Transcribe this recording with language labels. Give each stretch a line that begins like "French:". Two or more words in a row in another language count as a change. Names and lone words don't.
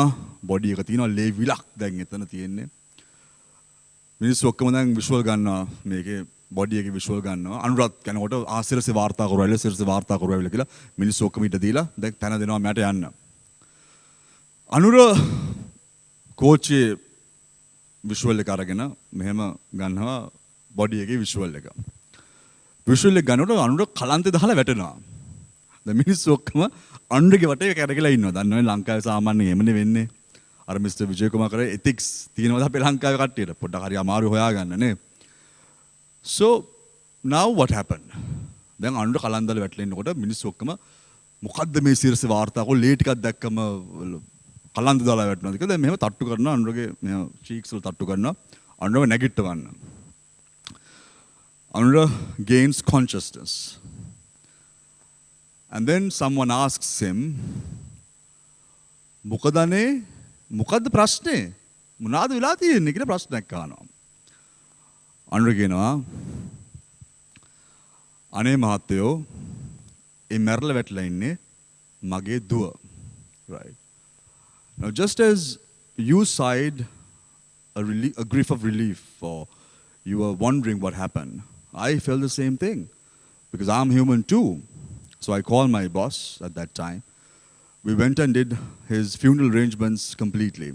Sinhala: බොඩි එක තියෙනවා ලේ විලක් දැන් එතන තියෙන්නේ. මිනිස්සු ඔක්කොම දැන් විෂුවල් ගන්නවා මේකේ බොඩි එකේ විෂුවල් ගන්නවා. අනුරත් යනකොට ආසිරසේ වාර්තා කරුවා සිරසේ වාර්තා කරුවා කියලා මිනිස්සු ඔක්කොම ඊට දීලා දැන් තැන දෙනවා මට යන්න. අනුර කෝච්චි විෂුවල් එක අරගෙන මෙහෙම ගන්නවා බොඩි එකේ විෂුවල් එක. විෂුවල් එක ගන්නකොට අනුර කලන්තේ දාලා වැටෙනවා. දැන් මිනිස්සු ඔක්කොම අනුරගේ වටේ කැරකිලා ඉන්නවා. දන්නවනේ ලංකාවේ සාමාන්‍යයෙන් එහෙමනේ වෙන්නේ. අර මිස්ටර් විජය කුමාර කරේ ethics තියෙනවද අපේ ලංකාවේ කට්ටියට පොඩ්ඩක් හරි අමාරු හොයාගන්න නේ.
English: So now what happened?
Sinhala: දැන් අනුර කලන්දල වැටලා ඉන්නකොට මිනිස්සු ඔක්කොම මොකද්ද මේ සිරසේ වාර්තා කො ලේ ටිකක් දැක්කම කලන්ද දාලා වැටෙනවාද කියලා දැන් මෙහෙම තට්ටු කරනවා අනුරගේ මෙහෙම cheeks වල තට්ටු කරනවා අනුරව නැගිටවන්න.
English: Anura gains consciousness. And then someone asks him,
Sinhala: මොකදනේ මොකද්ද ප්‍රශ්නේ? මොනවාද වෙලා තියෙන්නේ කියලා ප්‍රශ්නයක් අහනවා. අනුර කියනවා අනේ මහත්තයෝ ඒ මැරලා වැටලා ඉන්නේ මගේ දුව.
English: Right. Now just as you sighed a grief of relief or you were wondering what happened, I felt the same thing because I'm human too. So I called my boss at that time. We went and did his funeral arrangements completely.